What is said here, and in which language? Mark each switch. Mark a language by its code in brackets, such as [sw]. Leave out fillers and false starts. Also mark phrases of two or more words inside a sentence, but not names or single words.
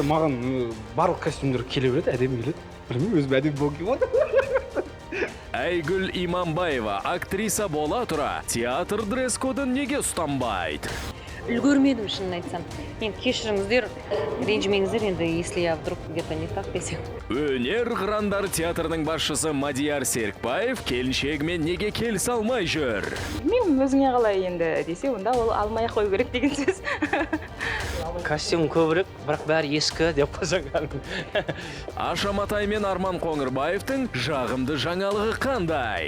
[kk] Маған барлық костюмдер келе береді, әдемі келеді. Білмеймін, өзім әдемі болып келіп. Айгүл Иманбаева актриса бола тұра театр дресс-кодын неге ұстанбайды? үлгермедім шынын айтсам. Енді кешіріңіздер, ренжімеңіздер, енді [ru] если я вдруг где-то не так [kk] десем. Өнер қырандар театрының басшысы Мадияр Серікбаев келіншегімен неге келісе алмай жүр? Білмеймін, өзіңе қалай енді десе, онда ол алмай қою керек деген сөз. Костюм көбірек, бірақ бәрі ескі деп қойсаң. Аша Матай мен Арман Қоңырбаевтың жағымды жаңалығы қандай?